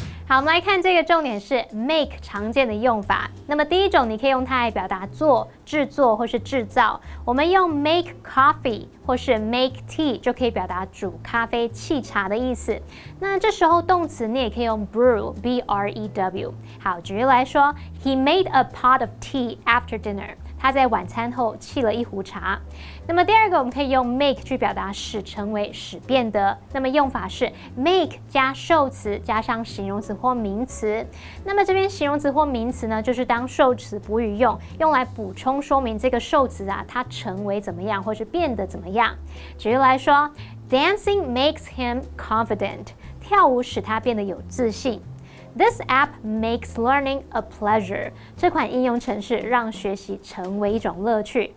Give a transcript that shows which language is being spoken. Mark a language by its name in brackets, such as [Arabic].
[Chinese] 好，我们来看这个重点是 make 常见的用法。那么第一种，你可以用它来表达做、制作或是制造。我们用 make coffee 或是 make tea 就可以表达煮咖啡、沏茶的意思。那这时候动词你也可以用 brew B-R-E-W。好，举例来说 ， [English] He made a pot of tea after dinner。 [Chinese] 他在晚餐后沏了一壶茶。那么第二个，我们可以用 make 去表达使成为、使变得。那么用法是 make 加受词加上形容词或名词。那么这边形容词或名词呢，就是当受词补语用来补充说明这个受词啊，它成为怎么样，或是变得怎么样。举例来说 ， [English] Dancing makes him confident。 [Chinese] 跳舞使他变得有自信。 [English] This app makes learning a pleasure. [Chinese] 这款应用程式让学习成为一种乐趣。